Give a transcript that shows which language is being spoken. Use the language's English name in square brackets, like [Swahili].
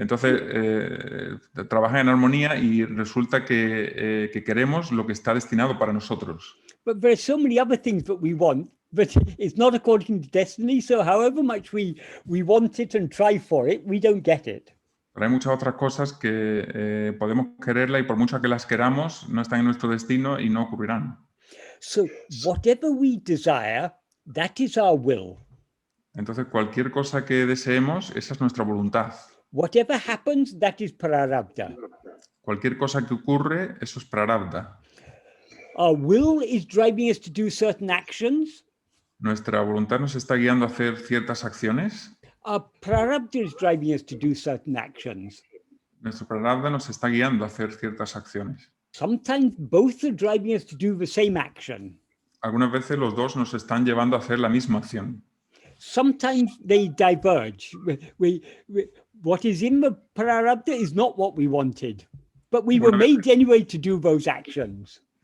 [Spanish] Entonces trabaja en armonía y resulta que queremos lo que está destinado para nosotros. [English] But there are so many other things that we want, but it's not according to destiny. So however much we want it and try for it, we don't get it. [Spanish] Pero hay muchas otras cosas que podemos quererla y por mucho que las queramos, no están en nuestro destino y no ocurrirán. [English] So whatever we desire, that is our will. [Spanish] Entonces, cualquier cosa que deseemos, esa es nuestra voluntad. [English] Whatever happens, that is prarabdha. [Spanish] Cualquier cosa que ocurre, eso es prarabdha. [English] Our will is driving us to do certain actions. [Spanish] Nuestra voluntad nos está guiando a hacer ciertas acciones. [English] Our prarabdha is driving us to do certain actions. [Spanish] Nuestro prarabdha nos está guiando a hacer ciertas acciones. [English] Sometimes both are driving us to do the same action. [Spanish] Algunas veces los dos nos están llevando a hacer la misma acción. [English] Sometimes they diverge. What is in the prarabdha is not what we wanted, but we were made anyway to do those actions.